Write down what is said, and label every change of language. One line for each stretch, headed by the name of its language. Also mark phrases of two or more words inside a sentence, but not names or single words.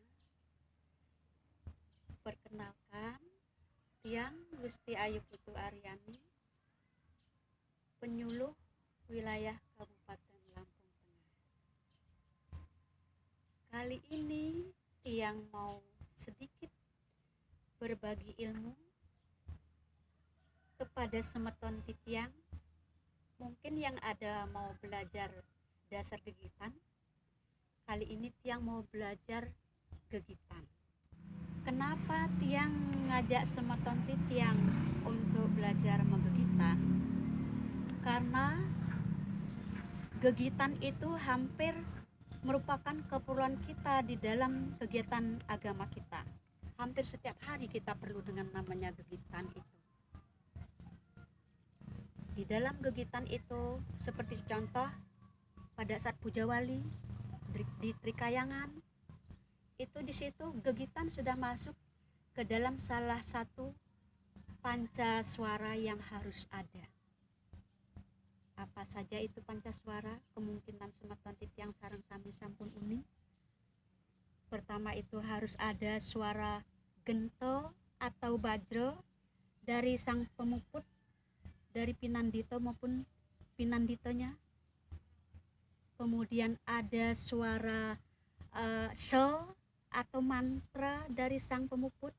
Indonesian: Perkenalkan, Tiang Gusti Ayu Putu Aryani, penyuluh wilayah Kabupaten Lampung Tengah. Kali ini Tiang mau sedikit berbagi ilmu kepada
Balinese: semeton titiang,
Indonesian: mungkin yang ada mau belajar dasar gegitan. Kali ini Tiang mau belajar gegitan. Kenapa Tiang ngajak
Balinese: semeton titiang
Indonesian: untuk belajar menggegitan? Karena gegitan itu hampir merupakan keperluan kita di dalam kegiatan agama kita. Hampir setiap hari kita perlu dengan namanya gegitan itu. Di dalam gegitan itu, seperti contoh pada saat puja wali di Trikayangan, itu di situ gegitan sudah masuk ke dalam salah satu pancaswara yang harus ada. Apa saja itu pancaswara?
Balinese: Kemungkinan semeton titiang sareng sami sampun uni.
Indonesian: Pertama itu harus ada suara gento atau bajro dari sang pemuput, dari pinandito maupun pinanditonya. Kemudian ada suara so atau mantra dari sang pemuput.